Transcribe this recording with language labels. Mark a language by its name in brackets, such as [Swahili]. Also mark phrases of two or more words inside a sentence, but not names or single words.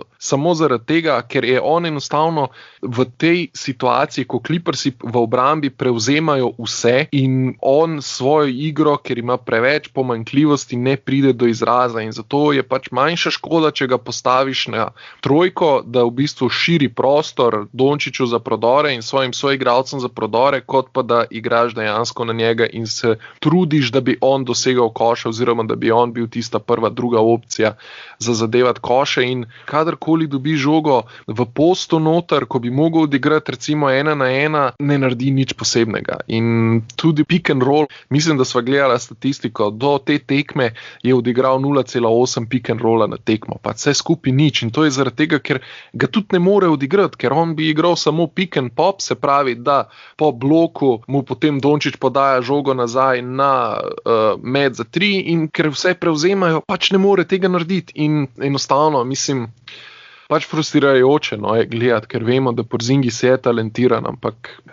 [Slovenian] Samo zaradi tega, ker je on enostavno v tej situaciji, ko Clippersi v obrambi prevzemajo vse in on svojo igro, ker ima preveč pomanjkljivosti, ne pride do izraza in zato je manjša škoda, če ga postaviš na trojko, da v bistvu širi prostor, Dončiću za prodore in svojim soigralcem za prodore, kot pa da igraš dejansko na njega in se trudiš, da bi on dosegal koše oziroma da bi on bil tista prva, druga opcija za zadevati koše. In kadarkoli dobi žogo v postu noter, ko bi mogel odigrati recimo 1-1, ne naredi nič posebnega. In tudi [English] pick and roll, [Slovenian] mislim, da sva gledala statistiko, do te tekme je odigral 0,8 [English] pick and rolla [Slovenian] na tekmo, pa vse skupaj nič. In to je zaradi tega, ker ga tudi ne more odigrati, ker on bi igral samo [English] pick and pop, [Slovenian] se pravi, da po bloku mu potem Dončić podaja žogo nazaj na med za 3 in ker vse prevzemajo, pač ne more tega narediti. In enostavno, mislim, pač frustrirajoče je gledati, ker vemo, da Porzingis je talentiran, ampak...